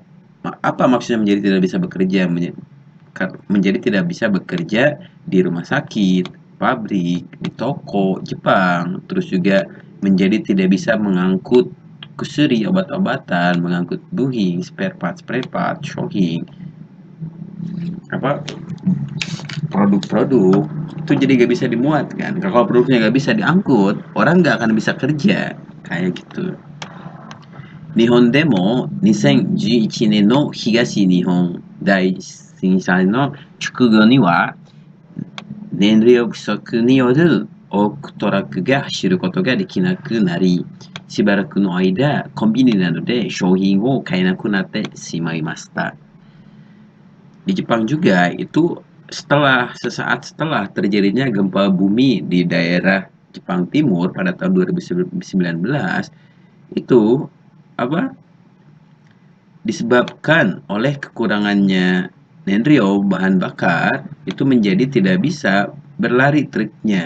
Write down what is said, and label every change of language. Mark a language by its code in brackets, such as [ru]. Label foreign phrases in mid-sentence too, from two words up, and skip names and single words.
[id] Apa maksudnya menjadi tidak bisa bekerja? Menjadi tidak bisa bekerja di rumah sakit, pabrik, di toko Jepang, terus juga menjadi tidak bisa mengangkut kusuri, obat-obatan, mengangkut buhi, [en] spare part, [id] shohing, apa produk-produk itu jadi gak bisa dimuat kan. Kalau produknya gak bisa diangkut, orang gak akan bisa kerja kayak gitu. [ja] 日本でも 2011年の東日本大震災の直後には燃料不足による多くトラックが走ることができなくなり、しばらくの間コンビニなどで商品を買えなくなってしまいました [id] 。Di Jepang juga itu sesaat setelah terjadinya gempa bumi di daerah Jepang Timur pada tahun 2019 itu apa disebabkan oleh kekurangannya Nenrio bahan bakar itu menjadi tidak bisa berlari truknya.